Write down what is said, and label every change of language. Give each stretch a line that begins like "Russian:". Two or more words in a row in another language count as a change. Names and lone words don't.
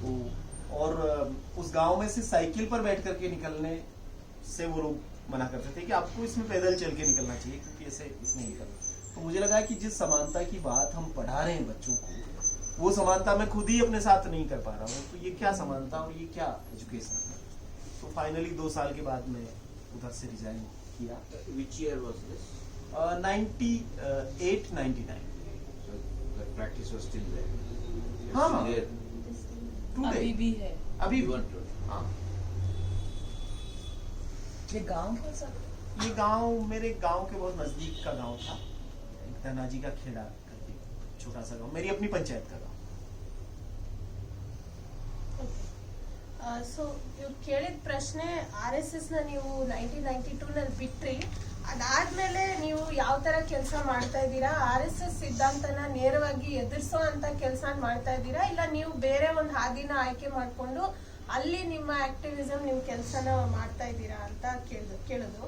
Hindi: तो और उस गांव में से साइकिल पर बैठ करके निकलने से वो लोग मना करते थे कि आपको इसमें पैदल चल के निकलना चाहिए, क्योंकि ऐसे इसमें निकल। तो मुझे लगा कि जिस समानता की बात हम पढ़ा रहे हैं बच्चों को, वो समानता मैं खुद ही अपने साथ नहीं कर पा रहा हूँ। तो ये क्या समानता और ये क्या एजुकेशन है। तो फाइनली 2 साल के बाद मैं उधर से रिजाइन किया।
English: Which year was this? 98, 99। So the practice was still there. You're
Hindi: हाँ,
English: still there. today,
Hindi: अभी भी है। अभी
English: Even today.
Hindi: हाँ। ये गांव कौन सा? ये गांव मेरे गांव के बहुत नजदीक का गांव था, एक धनाजी का खेड़ा करके छोटा सा गांव, मेरी अपनी पंचायत का गांव।
Kannada: ಸೊ ನೀವು ಕೇಳಿದ ಪ್ರಶ್ನೆ RSS ನ ನೀವು 1992 ನಲ್ಲಿ ಬಿಟ್ರಿ, ಅದಾದ್ಮೇಲೆ ನೀವು ಯಾವ ತರ ಕೆಲಸ ಮಾಡ್ತಾ ಇದ್ದೀರಾ, RSS ಸಿದ್ಧಾಂತನ ನೇರವಾಗಿ ಎದುರಿಸೋ ಅಂತ ಕೆಲಸ ಮಾಡ್ತಾ ಇದ್ದೀರಾ, ಇಲ್ಲ ನೀವು ಬೇರೆ ಒಂದು ಹಾದಿನ ಆಯ್ಕೆ ಮಾಡ್ಕೊಂಡು ಅಲ್ಲಿ ನಿಮ್ಮ ಆಕ್ಟಿವಿಸಮ್ ನಿಮ್ ಕೆಲಸನ ಮಾಡ್ತಾ ಇದ್ದೀರಾ ಅಂತ ಕೇಳಿದ್ರು.